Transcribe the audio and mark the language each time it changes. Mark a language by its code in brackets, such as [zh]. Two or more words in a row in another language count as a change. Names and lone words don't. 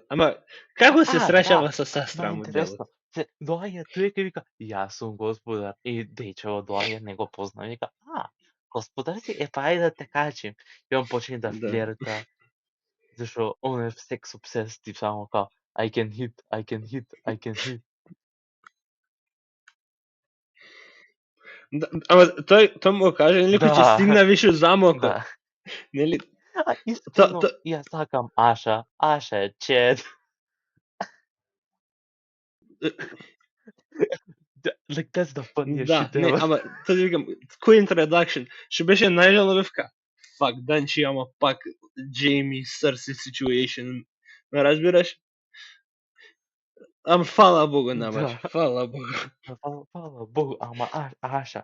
[mk] Ама како се среќава со Да, сестра му интересно. делот? Се доаѓа тој и вика, јас сум господар. И дечево доаѓа, не го позна, вика, господар си, па ајде да те качим. И он почне да Да. флерта, зашо он е секс обсест и само као, [en] I can hit, I can hit, I can hit. [mk] Да, ама тој му каже, нели, кој ќе Да. стигна више замокот. Да. Нели? Искрено, јас сакам Аша. Аша е чед. [en] Like, that's the funniest [mk] Да, [en] shit [mk] не, [en] ever. [mk] ама тоа ти викам, кој introduction, што беше најжаловивка. Fuck, дан ќе има пак Jamie Cersei situation. Ме разбираш? Ама фала Богу намаш, фала Богу. Фала Богу, ама Аша.